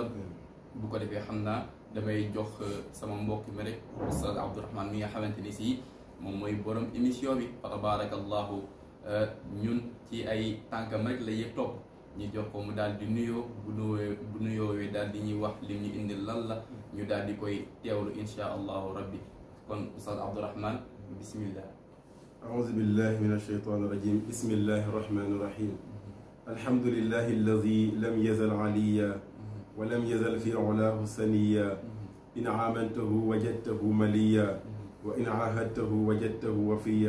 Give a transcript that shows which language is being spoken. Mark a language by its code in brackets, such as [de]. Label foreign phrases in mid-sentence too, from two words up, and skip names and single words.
[wo] bu ko defee xam naa damay jox sama mbokk mi rek oustaz Abdourahmane mi nga xamante ni si moom mooy borom émission bi fa tabarakallahu ñun ci ay tànkam rek la yëpp topp ñu jox ko mu daal di nuyoo bu nuyoo wi daal di ñuy wax li ñu indil lan la ñu daal di koy teewlu [ar] إن شاء الله ربي. [wo] kon oustaz Abdourahmane bismillah. [ar] أعوذ بالله من الشيطان الرجيم. بسم الله الرحمن الرحيم. الحمد لله الذي لم يزل عليا ولم يزل في علاه سنيا. إن عاملته وجدته مليا وإن عاهدته وجدته وفيا.